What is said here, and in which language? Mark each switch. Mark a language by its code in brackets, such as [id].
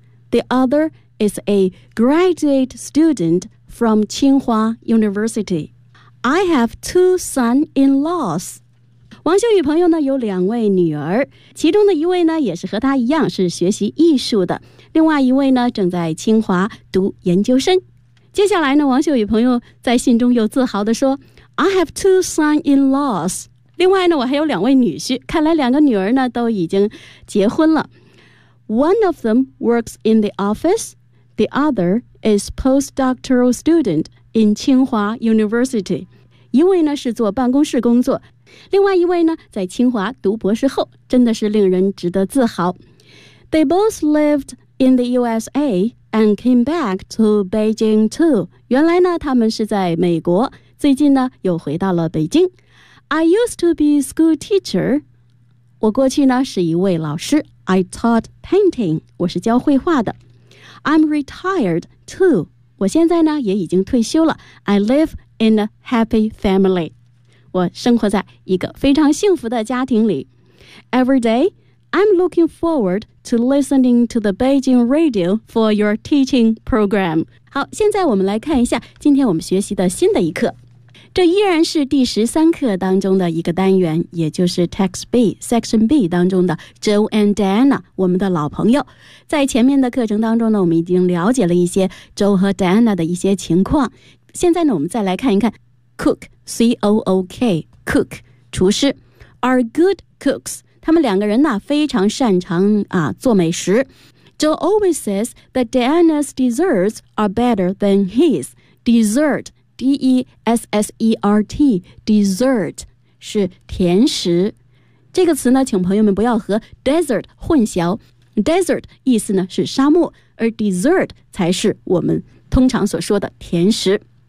[en] The other is a graduate student from Tsinghua University. I have two son-in-laws. [zh] 王秀宇朋友呢有两位女儿，其中的一位呢也是和她一样是学习艺术的，另外一位呢正在清华读研究生。接下来呢，王秀宇朋友在信中又自豪地说 [en] I have two son-in-laws， [zh] 另外呢我还有两位女婿，看来两个女儿呢都已经结婚了。 [en] One of them works in the office. The other is postdoctoral student in Tsinghua University. [zh] 一位呢是做办公室工作，另外一位呢在清华读博士后，真的是令人值得自豪。 [en] They both lived in the USA and came back to Beijing too. [zh] 原来呢他们是在美国，最近呢又回到了北京。 [en] I used to be a school teacher. [zh] 我过去呢是一位老师。 [en] I taught painting. [zh] 我是教绘画的。 [en] I'm retired too. [zh] 我现在呢也已经退休了。 [en] I live in a happy family. [zh] 我生活在一个非常幸福的家庭里。 [en] Every day, I'm looking forward to listening to the Beijing radio for your teaching program. [zh] 好，现在我们来看一下今天我们学习的新的一课。这依然是第十三课当中的一个单元，也就是 Text B, Section B 当中的 Joe and Diana, 我们的老朋友。在前面的课程当中呢，我们已经了解了一些 Joe 和 Diana 的一些情况。现在呢，我们再来看一看Cook, C-O-O-K, cook, 厨师 [en] are good cooks. [zh] 他们两个人呢非常擅长啊做美食。 [en] Joe always says that Diana's desserts are better than his. [zh] Dessert, D-E-S-S-E-R-T, dessert, 是甜食。这个词呢请朋友们不要和 desert 混淆。Desert 意思呢是沙漠，而 dessert 才是我们通常所说的甜食。